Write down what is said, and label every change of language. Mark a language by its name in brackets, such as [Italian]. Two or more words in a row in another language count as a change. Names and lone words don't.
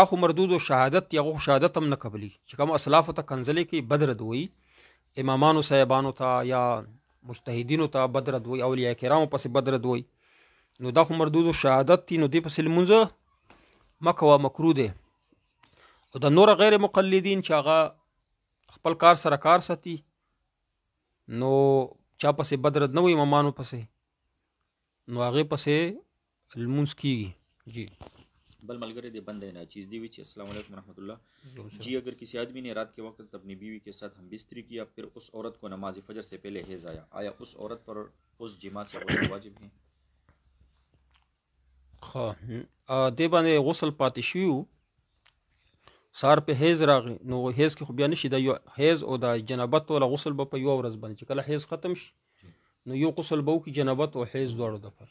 [Pashto] خو مردود و شهادت یا هغه شهادت هم نه قبلي چې کوم اسلاف ته کنځلې کوي بدرد وایي امامانو صاحبانو ته یا مجتهدینو ته بدرد وایي اولیاء کرامو پسې بدرد وایي نو دا خو مردود و شهادت دي نو دې پسې لمونځ مه کوه مکروه دی او د نور غیر مقلدین چې هغه خپل کار سره کار ساتي نو چا پسې بدرد نه وي امامانو پسې نو هغې پسې لمونځ کېږي جی بل ملګری دی [Urdu] بندہ ناچیز دی وی السلام علیکم ورحمۃ اللہ جی اگر کسی آدمی نے رات کے وقت اپنی بیوی کے ساتھ ہم بستری کیا پھر اس عورت کو نماز فجر سے پہلے حیض آیا اس عورت پر اس جماع سے غسل واجب ہے [Pashto] دې باندې غسل پاتې شوي سار په حیض راغی نو حیض کې خو بیا نشي د یو حیض او د جنابت ولا غسل به په یو ورځ باندې چې کله حیض ختم شي نو یو غسل به وکړي جنابت او حیض دواړو دپاره.